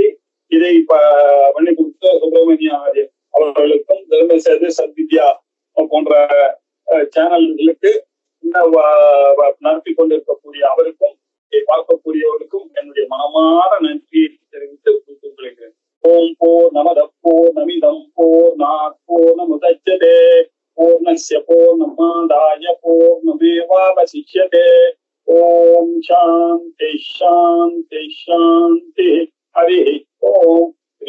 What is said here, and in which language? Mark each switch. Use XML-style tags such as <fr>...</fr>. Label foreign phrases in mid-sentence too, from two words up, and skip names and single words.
<ta>இதை பண்ணி கொடுத்த சுப்பிரமணிய அவர்களுக்கும், தர்மசேது சத்வித்யா போன்ற சேனல்களுக்கு நடத்தி கொண்டிருக்கக்கூடிய அவருக்கும், இதை பார்க்கக்கூடியவர்களுக்கும் என்னுடைய மனமான நன்றியை தெரிவித்து கொள்கிறேன்.</ta> <sa>ॐ पूर्णमद पूर्णमिदं पूर्णात् पूर्णमुदच्यते पूर्णस्य पूर्णमादाय पूर्णमेवावशिष्यते. ॐ शान्ति शान्ति शान्ति. हरि ॐ.</sa>